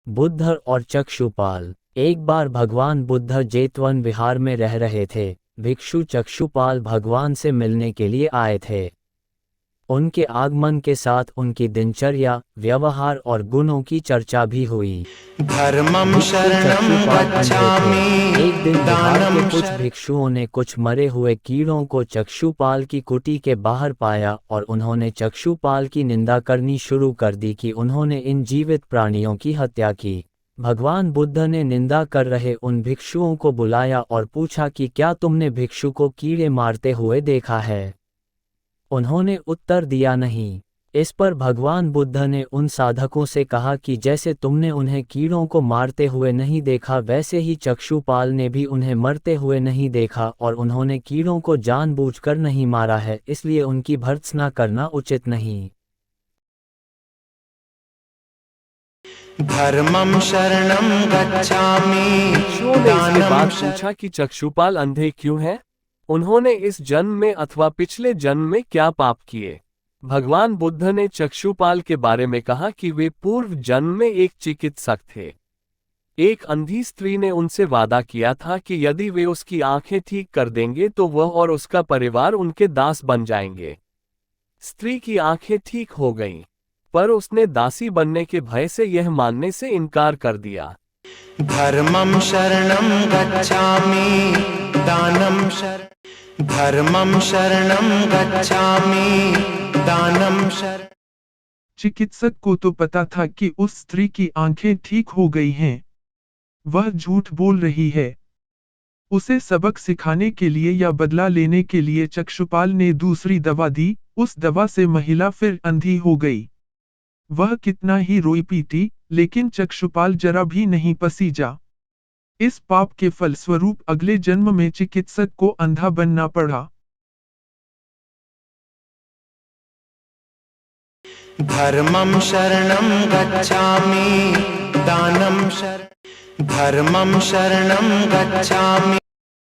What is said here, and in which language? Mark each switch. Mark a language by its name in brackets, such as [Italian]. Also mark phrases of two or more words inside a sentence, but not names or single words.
[Hindi] बुद्ध और चक्षुपाल। एक बार भगवान बुद्ध जेतवन विहार में रह रहे थे। भिक्षु चक्षुपाल भगवान से मिलने के लिए आए थे। उनके आगमन के साथ उनकी दिनचर्या, व्यवहार और गुणों की चर्चा भी हुई। [Pali] धर्मं [Hindi] भिक्षु [Pali] शरणं [Hindi] चक्षुपाल अंधे [Pali] गच्छामि [Hindi] थे। एक दिन विहार के [Pali] दानं [Hindi] कुछ भिक्षुओं ने कुछ मरे हुए कीड़ों को चक्षुपाल की कुटी के बाहर पाया और उन्होंने चक्षुपाल की निंदा करनी शुरू कर दी कि उन्होंने इन जीवित प्राणियों की हत्या की। भगवान बुद्ध ने निंदा कर रहे उन भिक्षुओं को बुलाया और पूछा कि क्या तुमने भिक्षु को कीड़े मारते हुए देखा है? उन्होंने उत्तर दिया नहीं। इस पर भगवान बुद्ध ने उन साधकों से कहा कि जैसे तुमने उन्हें कीड़ों को मारते हुए नहीं देखा, वैसे ही चक्षुपाल ने भी उन्हें मरते हुए नहीं देखा और उन्होंने कीड़ों को जानबूझकर नहीं मारा है, इसलिए उनकी भर्त्सना करना उचित नहीं। [Pali] धर्मं शरणं गच्छामि [Hindi] भिक्षुओं ने इसके बाद [Pali] दानं [Hindi] पूछा कि चक्षुपाल अंधे क्यों हैं? उन्होंने इस जन्म में अथवा पिछले जन्म में क्या पाप किए? भगवान बुद्ध ने चक्षुपाल के बारे में कहा कि वे पूर्व जन्म में एक चिकित्सक थे। एक अंधी स्त्री ने उनसे वादा किया था कि यदि वे उसकी आंखें ठीक कर देंगे तो वह और उसका परिवार उनके दास बन जाएंगे। स्त्री की आंखें ठीक हो गईं, पर उसने दासी बनने के भय से यह मानने से इनकार कर दिया। [Pali] धर्मं शरणं गच्छामि दानं धर्मं शरणं गच्छामि दानं [Hindi] चिकित्सक को तो पता था कि उस स्त्री की आंखें ठीक हो गई हैं। वह झूठ बोल रही है। उसे सबक सिखाने के लिए या बदला लेने के लिए चक्षुपाल ने दूसरी दवा दी। उस दवा से महिला फिर अंधी हो गई। वह कितना ही रोई पीटी, लेकिन चक्षुपाल जरा भी नहीं पसीजा। इस पाप के फलस्वरूप अगले जन्म में चिकित्सक को अंधा बनना पड़ा। [Pali] धर्मं शरणं गच्छामि दानं धर्मं शरणं गच्छामि।